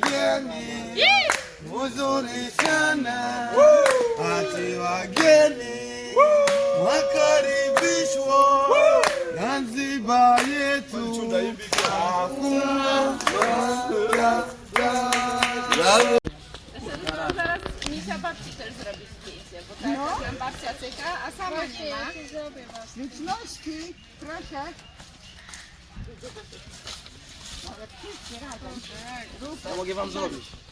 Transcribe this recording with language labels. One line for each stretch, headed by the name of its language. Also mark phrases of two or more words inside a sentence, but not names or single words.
Swahili: gani muzuri sana, ati wageni wakaribishwa Zanzibar yetu, hakuna
Polish: Zaraz misia babci też zrobi zdjęcie, bo tak jak babcia cyka, a sama nie ma. Liczności, proszę. Ja mogę wam zrobić.